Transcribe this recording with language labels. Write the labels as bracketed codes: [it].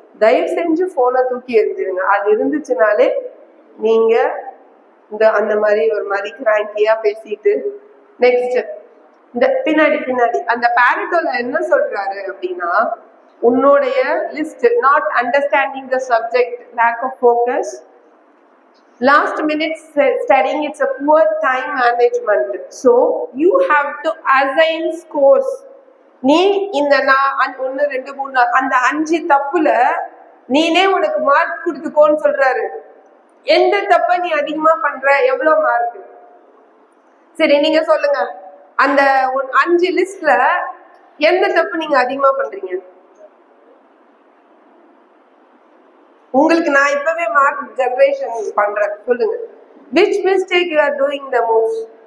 [ta] தயவு செஞ்சு போனை தூக்கி எரிஞ்சிருங்க. அது இருந்துச்சுனாலே நீங்க அந்த மாதிரி ஒரு மாதிரி கிராங்கியா பேசிட்டு நெக்ஸ்ட் இந்த பின்னாடி அந்த பாரட்டோல என்ன சொல்றாரு அப்படின்னா, உன்னுடைய list [en] Not understanding the subject, lack of focus, last minute studying, it's a poor time management. So you have to assign scores. [ta] நீ இந்த 1 2 3 அந்த 5 தப்புல நீனே உனக்கு மார்க் கொடுத்துக்கோன்னு சொல்றாரு. எந்த தப்ப நீ அதிகமா பண்ற, எவ்வளவு மார்க்? சரி நீங்க சொல்லுங்க, அந்த 5 லிஸ்ட்ல எந்த தப்பு நீங்க அதிகமா பண்றீங்க? உங்களுக்கு நான் இப்பவே மார்க் ஜெனரேஷன் பண்றேன், சொல்லுங்க. [en] which mistake you are doing the most?